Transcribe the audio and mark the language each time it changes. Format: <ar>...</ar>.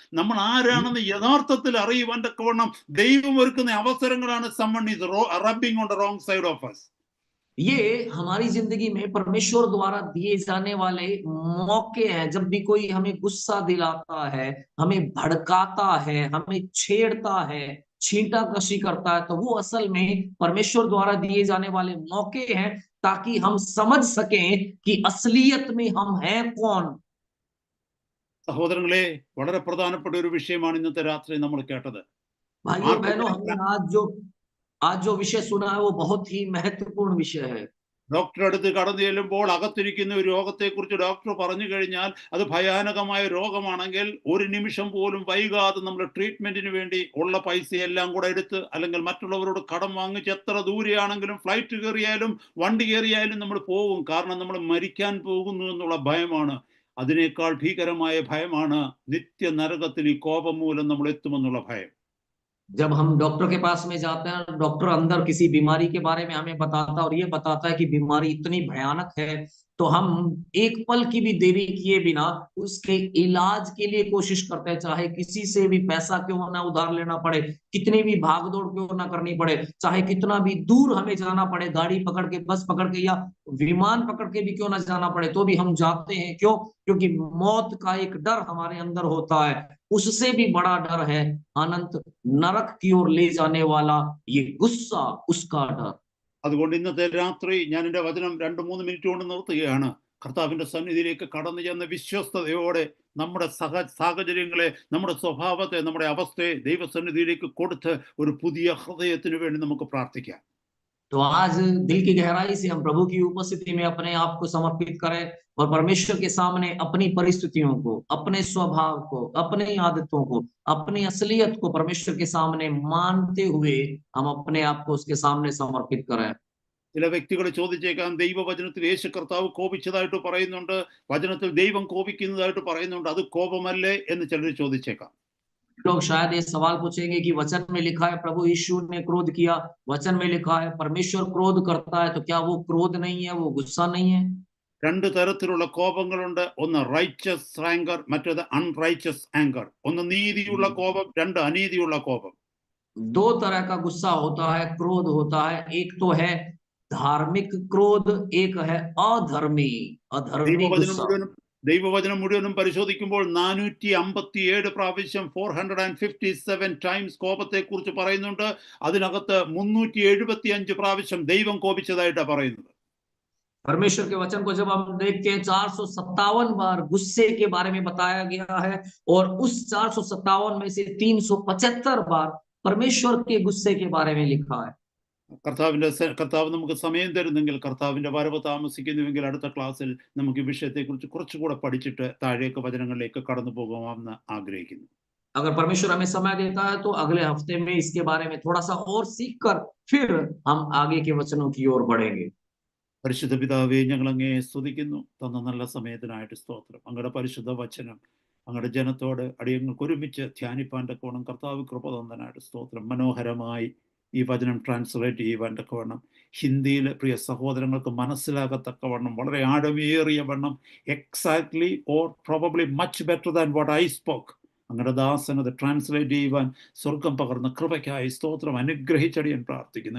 <ml>നമ്മൾ ആരാണെന്ന് യഥാർത്ഥത്തിൽ അറിയുവാൻ തക്കവണ്ണം ദൈവം ഒരുക്കുന്ന അവസരങ്ങളാണ്</ml> <en>someone is rubbing on the wrong side of us.</en> <hi>ये हमारी जिंदगी में परमेश्वर द्वारा दिए जाने वाले मौके हैं। जब भी कोई हमें गुस्सा दिलाता है, हमें भड़काता है, हमें छेड़ता है, छींटाकशी करता है, तो वो असल में परमेश्वर द्वारा दिए जाने वाले मौके हैं, ताकि हम समझ सकें कि असलियत में हम हैं कौन।</hi> <ml>സഹോദരങ്ങളെ, വളരെ പ്രധാനപ്പെട്ട ഒരു വിഷയമാണ് ഇന്നത്തെ രാത്രി നമ്മൾ കേട്ടത്.</ml> <hi>भाइयों बहनों, हमने आज जो विषय सुना है वो बहुत ही महत्वपूर्ण विषय है।</hi> <ml>ഡോക്ടറെ അടുത്ത് കടന്നു ചെല്ലുമ്പോൾ അകത്തിരിക്കുന്ന ഒരു രോഗത്തെക്കുറിച്ച് ഡോക്ടർ പറഞ്ഞു കഴിഞ്ഞാൽ അത് ഭയാനകമായ രോഗമാണെങ്കിൽ ഒരു നിമിഷം പോലും വൈകാതെ നമ്മൾ ട്രീറ്റ്മെന്റിന് വേണ്ടി ഉള്ള പൈസയെല്ലാം കൂടെ എടുത്ത് അല്ലെങ്കിൽ മറ്റുള്ളവരോട് കടം വാങ്ങിച്ച് എത്ര ദൂരെയാണെങ്കിലും ഫ്ലൈറ്റ് കയറിയാലും വണ്ടി കയറിയാലും നമ്മൾ പോകും. കാരണം നമ്മൾ മരിക്കാൻ പോകുന്നു എന്നുള്ള ഭയമാണ്. അതിനേക്കാൾ ഭീകരമായ ഭയമാണ് നിത്യ നരകത്തിൽ ഈ കോപം മൂലം നമ്മൾ എത്തുമെന്നുള്ള ഭയം.</ml> <hi>जब हम डॉक्टर के पास में जाते हैं, डॉक्टर अंदर किसी बीमारी के बारे में हमें बताता है और ये बताता है कि बीमारी इतनी भयानक है, तो हम एक पल की भी देरी किए बिना उसके इलाज के लिए कोशिश करते हैं, चाहे किसी से भी पैसा क्यों ना उधार लेना पड़े, कितनी भी भागदौड़ क्यों ना करनी पड़े, चाहे कितना भी दूर हमें जाना पड़े, गाड़ी पकड़ के, बस पकड़ के या विमान पकड़ के भी क्यों ना जाना पड़े, तो भी हम जाते हैं। क्यों? क्योंकि मौत का एक डर हमारे अंदर होता है। उससे भी बड़ा डर है अनंत नरक की ओर ले जाने वाला ये गुस्सा, उसका डर।</hi> <ml>അതുകൊണ്ട് ഇന്നത്തെ രാത്രി ഞാൻ എൻ്റെ വചനം 2-3 മിനിറ്റ് കൊണ്ട് നിർത്തുകയാണ്. കർത്താവിന്റെ സന്നിധിയിലേക്ക് കടന്നു ചെന്ന വിശ്വസ്തയോടെ നമ്മുടെ സാഹചര്യങ്ങളെ, നമ്മുടെ സ്വഭാവത്തെ, നമ്മുടെ അവസ്ഥയെ ദൈവസന്നിധിയിലേക്ക് കൊടുത്ത് ഒരു പുതിയ ഹൃദയത്തിന് വേണ്ടി നമുക്ക് പ്രാർത്ഥിക്കാം.</ml> <hi>तो आज दिल की गहराई से हम प्रभु की उपस्थिति में अपने आप को समर्पित करें और परमेश्वर के सामने अपनी परिस्थितियों को, अपने स्वभाव को, अपनी आदतों को, अपनी असलियत को परमेश्वर के सामने मानते हुए हम अपने आप को उसके सामने समर्पित करें।</hi> <ml>ചില വ്യക്തികൾ ചോദിച്ചേക്കാം, ദൈവവചനത്തിൽ യേശു കർത്താവ് കോപിച്ചതായിട്ട് പറയുന്നുണ്ട്, വചനത്തിൽ ദൈവം കോപിക്കുന്നതായിട്ട് പറയുന്നുണ്ട്, അത് കോപമല്ലേ എന്ന് ചിലർ ചോദിച്ചേക്കാം.</ml> <hi>लोग शायद ये सवाल पूछेंगे कि वचन में लिखा है प्रभु यीशु ने क्रोध किया, वचन में लिखा है परमेश्वर क्रोध करता है, तो क्या वो क्रोध नहीं है, वो गुस्सा नहीं है?</hi> <ml>രണ്ട് തരത്തിലുള്ള കോപങ്ങളുണ്ട്. ഒന്ന് റൈച്ചസ് ആങ്കർ, മറ്റേത് അൺറൈച്ചസ് ആങ്കർ. ഒന്ന് നീതിയുള്ള കോപം, രണ്ട് അനീതിയുള്ള കോപം.</ml> <hi>दो तरह का गुस्सा होता है, क्रोध होता है। एक तो है धार्मिक क्रोध, एक है अधर्मी गुस्सा।</hi> <ml>ദൈവവചനം മുഴുവനും പരിശോധിക്കുമ്പോൾ 457 പ്രാവശ്യം 457 ടൈംസ് കോപത്തെ കുറിച്ച് പറയുന്നുണ്ട്. അതിനകത്ത് 375 പ്രാവശ്യം ദൈവം കോപിച്ചതായിട്ടാണ് പറയുന്നത്.</ml> <hi>परमेश्वर के वचन को जब हम देखते हैं 457 बार गुस्से के बारे में बताया गया है और उस 457 में से 375 बार परमेश्वर के गुस्से के बारे में लिखा है।</hi> <ml>കർത്താവ് നമുക്ക് സമയം തരുന്നെങ്കിൽ, കർത്താവിന്റെ വരവ് താമസിക്കുന്നുവെങ്കിൽ അടുത്ത ക്ലാസ്സിൽ നമുക്ക് ഈ വിഷയത്തെക്കുറിച്ച് കുറച്ചുകൂടെ പഠിച്ചിട്ട് താഴേക്ക് വചനങ്ങളിലേക്ക് കടന്നു പോകാമെന്ന് ആഗ്രഹിക്കുന്നു.</ml> <hi>अगर परमेश्वर हमें समय देता है तो अगले हफ्ते में इसके बारे में थोड़ा सा और सीखकर फिर हम आगे के वचनों की ओर बढ़ेंगे।</hi> <ml>പരിശുദ്ധ പിതാവേ, ഞങ്ങൾ അങ്ങേ സ്തുതിക്കുന്നു. തന്ന നല്ല സമയത്തിനായിട്ട് സ്തോത്രം. അങ്ങയുടെ പരിശുദ്ധ വചനം അങ്ങയുടെ ജനത്തോട് അടിയങ്ങൾക്ക് ഒരുമിച്ച് ധ്യാനിപ്പാൻ്റെ കോണം കർത്താവ് കൃപ തന്നതിനായിട്ട് സ്തോത്രം. മനോഹരമായി ഈ വചനം ട്രാൻസ്ലേറ്റ് ചെയ്യുവാൻ തക്കവണ്ണം ഹിന്ദിയിൽ പ്രിയ സഹോദരങ്ങൾക്ക് മനസ്സിലാകത്തക്കവണ്ണം വളരെ ആഴമേറിയ വണ്ണം</ml> <en>exactly or probably much better than what I spoke</en> <ml>അങ്ങയുടെ ദാസൻ അത് ട്രാൻസ്ലേറ്റ് ചെയ്യുവാൻ സ്വർഗം പകർന്ന കൃപയ്ക്കായി സ്തോത്രം അനുഗ്രഹിച്ചടിയാൻ പ്രാർത്ഥിക്കുന്നു.</ml>